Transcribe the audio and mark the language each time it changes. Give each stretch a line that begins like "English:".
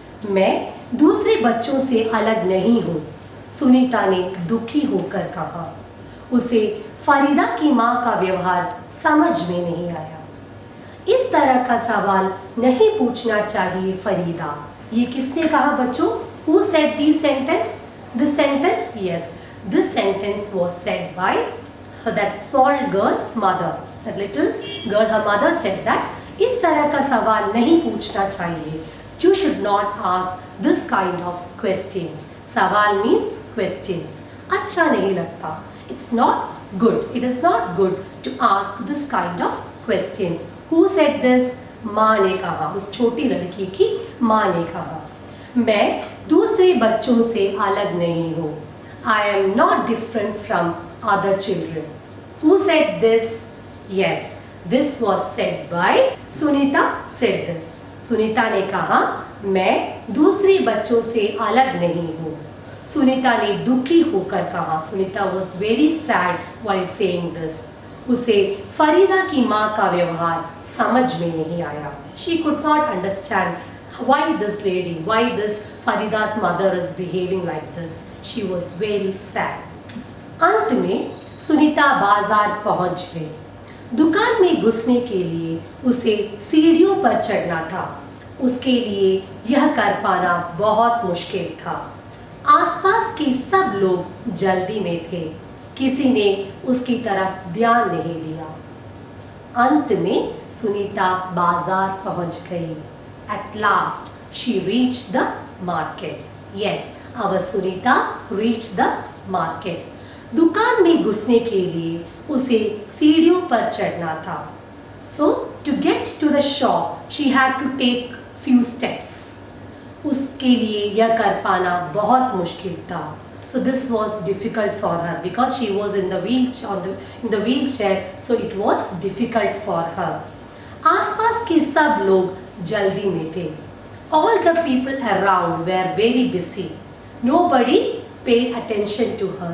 Hindi: मैं दूसरे बच्चों से अलग नहीं हूँ, सुनीता ने दुखी होकर कहा। उसे फरीदा की माँ का व्यवहार समझ में नहीं आया। इस तरह का सवाल नहीं पूछना चाहिए फरीदा, ये किसने कहा बच्चों?
English: Who said this sentence? This sentence, yes, this sentence was said by that small girl's mother. That little girl, her mother said that
Hindi: इस तरह का सवाल नहीं पूछना चाहिए.
English: You should not ask this kind of questions. सवाल means questions.
Hindi: अच्छा नहीं लगता.
English: It's not good. It is not good to ask this kind of questions. Who said this?
Hindi: माँ ने कहा, उस छोटी लड़की की माँ ने कहा। मैं दूसरे बच्चों से अलग नहीं हूँ।
English: I am not different from other children. Who said this? Yes, this was said by Sunita said this.
Hindi: Sunita ने कहा, मैं दूसरे बच्चों से अलग नहीं हूँ। सुनीता ने दुखी होकर कहा।
English: Sunita was very sad while saying this.
Hindi: उसे फरीदा की माँ का व्यवहार समझ में नहीं आया।
English: She could not understand why this lady, why this Farida's mother is behaving like this. She was very sad.
Hindi: अंत में सुनीता बाजार पहुंच गई। दुकान में घुसने के लिए उसे सीढ़ियों पर चढ़ना था। उसके लिए यह कर पाना बहुत मुश्किल था। आसपास के सब लोग जल्दी में थे। किसी ने उसकी तरफ ध्यान नहीं दिया। अंत में सुनीता बाजार पहुंच गई।
English: At last she reached the market. Yes, our Sunita reached the market.
Hindi: दुकान में घुसने के लिए उसे सीढ़ियों पर चढ़ना था।
English: So to get to the shop, she had to take few steps.
Hindi: उसके लिए यह कर पाना बहुत मुश्किल था।
English: So this was difficult for her because she was in the wheelchair, so it was difficult for her.
Hindi: आसपास के सब लोग जल्दी में थे।
English: All the people around were very busy. Nobody paid attention to her.